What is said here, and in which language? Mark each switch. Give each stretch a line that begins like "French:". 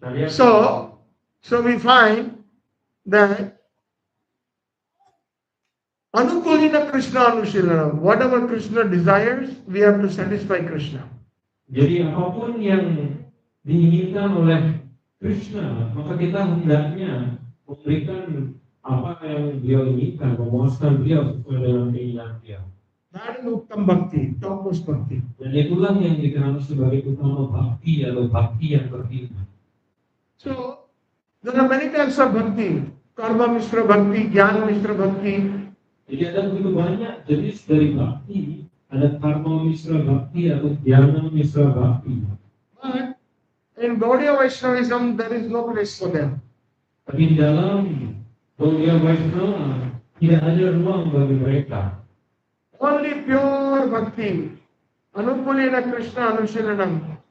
English: So we find that
Sanskrit: Anukulina Krishna Anushilana,
English: whatever Krishna desires, we have to satisfy Krishna.
Indonesian: Jadi apapun yang diinginkan oleh Krishna, maka kita hendaknya memberikan apa yang dia inginkan, memuaskan dia sesuai dengan keinginan dia.
English: That is Uttam Bhakti, topmost Bhakti.
Indonesian: Dan itulah yang dikenal sebagai utama bhakti atau bhakti yang tertinggi.
English: So, there are many types of Bhakti. Karma Mishra Bhakti, Jnana Mishra Bhakti.
Indonesian: Jadi ada begitu banyak jenis dari bhakti. Ada karma Mishra Bhakti atau Dhyana Mishra Bhakti.
English: But in Gaudiya Vaishnavism, there is no place for them.
Indonesian: Tapi di dalam Gaudiya Vaishnava tidak ada ruang bagi mereka.
English: Only pure Bhakti.
Sanskrit: Anukulina Krishna Anushilanam.